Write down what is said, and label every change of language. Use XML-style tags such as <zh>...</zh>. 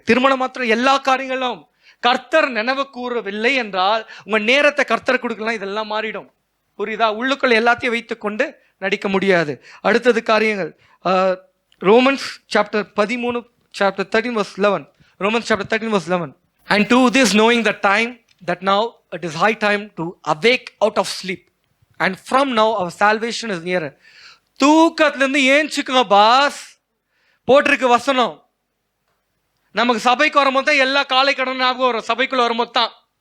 <ta>திருமணம் மாத்திரம் எல்லா காரியங்களும் கர்த்தர் நினைவு கூறவில்லை என்றால், உங்க நேரத்தை கர்த்தர் கொடுக்கலாம், இதெல்லாம் மாறிடும். புரியுதா? உள்ளுக்குள்ள எல்லாத்தையும் வைத்துக் கொண்டு நடிக்க முடியாது. அடுத்தது காரியங்கள், Romans chapter 13 chapter 13 verse 11.</ta> <en>Romans chapter 13 verse 11. And to this knowing the time that now it is high time to awake out of sleep, and from now our salvation is nearer.</en> <ta>தூக்கத்துல இருந்து ஏஞ்சுக்குங்க pass போட்டிருக்கு வசனம். நமக்கு சபைக்கு வரும்போது தான் எல்லா காலை கடன் ஞாபகம் வரும். சபைக்குள்ள வரும்போது தான்.</ta>